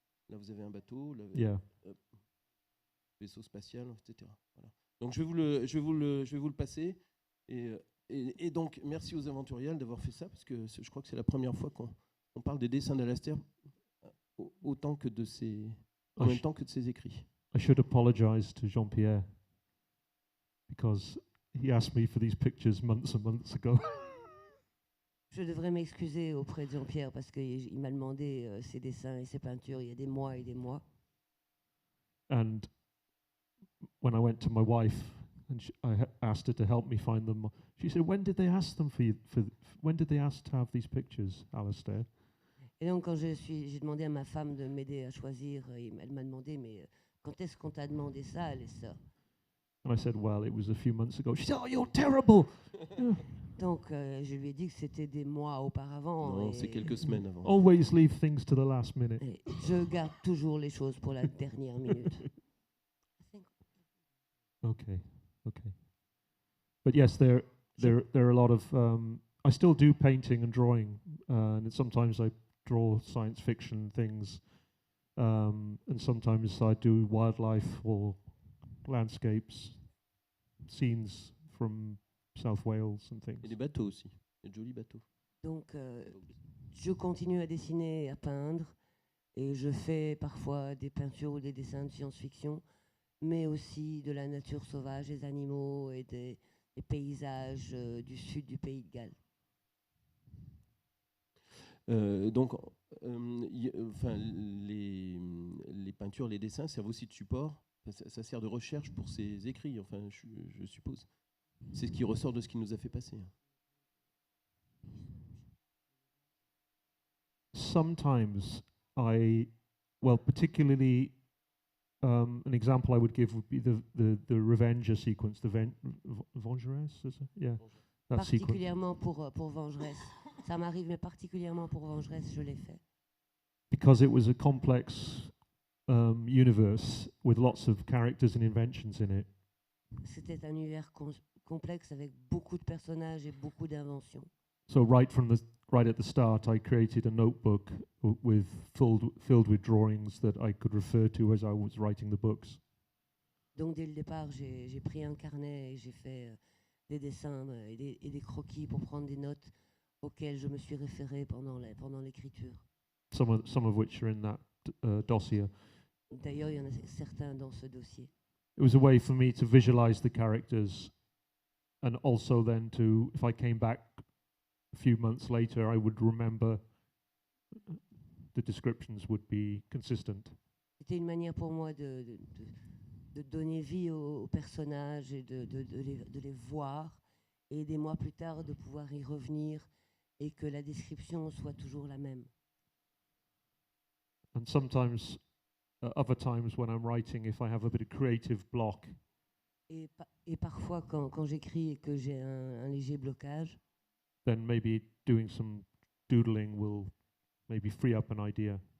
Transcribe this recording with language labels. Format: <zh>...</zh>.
<fr>Là, vous avez un bateau, là, vaisseau spatial, etc. Voilà. Donc je vais vous le passer. Et donc merci aux Aventuriales d'avoir fait ça, parce que je crois que c'est la première fois qu'on parle des dessins d'Alastair autant que en même temps que de ses écrits.</fr> <en>I should apologize to Jean-Pierre because he asked me for these pictures months and months ago.</en> <fr>Je devrais m'excuser auprès de Jean-Pierre parce qu'il m'a demandé ses dessins et ses peintures il y a des mois et des mois.</fr> <en>And when I went to my wife and I asked her to help me find them, she said, "When did they ask them for you? When did they ask to have these pictures, Alastair?"</en> <fr>Et donc quand j'ai demandé à ma femme de m'aider à choisir, elle m'a demandé mais quand est-ce qu'on t'a demandé ça, Alastair?</fr> <en>And I said, "Well, it was a few months ago." She said, "Oh, you're terrible."</en> <fr>Donc je lui ai dit que c'était des mois auparavant. Non, c'est quelques semaines avant.</fr> <en>Always leave things to the last minute.</en> <fr>Et je garde toujours les choses pour la dernière minute.</fr> <en>Okay. But yes, there are a lot of. I still do painting and drawing, and sometimes I draw science fiction things, and sometimes I do wildlife or landscapes, scenes from South Wales and things.</en> <fr>Et des bateaux aussi, des jolis bateaux. Donc je continue à dessiner et à peindre, et je fais parfois des peintures ou des dessins de science-fiction, mais aussi de la nature sauvage, des animaux et des paysages du sud du pays de Galles. Donc, enfin, les peintures, les dessins servent aussi de support. Ça sert de recherche pour ses écrits, enfin, je suppose. C'est ce qui ressort de ce qu'il nous a fait passer.</fr> <en>Sometimes particularly an example I would give would be the Revenger sequence, the Vengeresse, is it? Yeah, that sequence.</en> <fr>Particulièrement pour Vengeresse. Ça m'arrive, mais particulièrement pour Vengeresse, je l'ai fait.</fr> <en>Because it was a complex universe with lots of characters and inventions in it.</en> <fr>C'était un univers complexe avec beaucoup de personnages et beaucoup d'inventions.</fr> <en>So right at the start, I created a notebook filled with drawings that I could refer to as I was writing the books.</en> <fr>Donc dès le départ, j'ai pris un carnet et j'ai fait des dessins et des croquis pour prendre des notes auxquelles je me suis référé pendant l'écriture.</fr> <en>Some of which are in that dossier.</en> <fr>D'ailleurs, il y en a certains dans ce dossier.</fr> <en>It was a way for me to visualize the characters, and also then to, if I came back a few months later, I would remember the descriptions would be consistent.</en> <fr>C'était une manière pour moi de donner vie aux personnages et de les voir, et des mois plus tard de pouvoir y revenir et que la description soit toujours la même.</fr> <en>And sometimes, other times when I'm writing, if I have a bit of creative block,</en> <fr>Et parfois, quand j'écris et que j'ai un léger blocage,</fr> <en>then maybe doing some doodling will maybe free up an idea.</en>